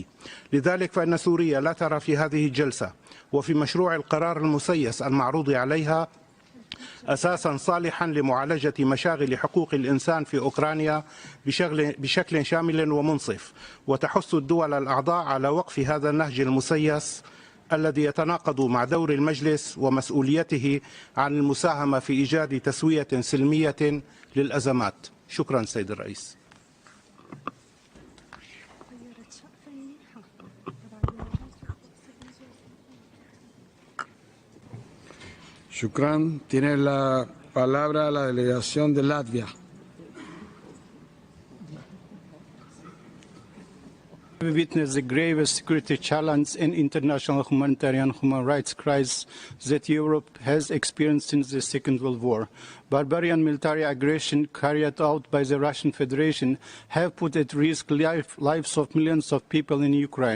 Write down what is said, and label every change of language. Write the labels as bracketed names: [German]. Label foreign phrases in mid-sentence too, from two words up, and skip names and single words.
[Arabic] لذلك فإن سوريا لا ترى في هذه الجلسة وفي مشروع القرار المسيس المعروض عليها أساسا صالحا لمعالجة مشاغل حقوق الإنسان في أوكرانيا بشكل شامل ومنصف، وتحث الدول الأعضاء على وقف هذا النهج المسيس الذي يتناقض مع دور المجلس ومسؤوليته عن المساهمة في إيجاد تسوية سلمية للأزمات. شكرا سيد الرئيس. Shukran. [Spanish] Tiene la palabra la delegación de Latvia. [English] We witness the gravest security challenge and international human rights crisis that Europe has experienced since the Second World War. Barbarian military aggression carried out by the Russian Federation have put at risk lives of millions of people in Ukraine.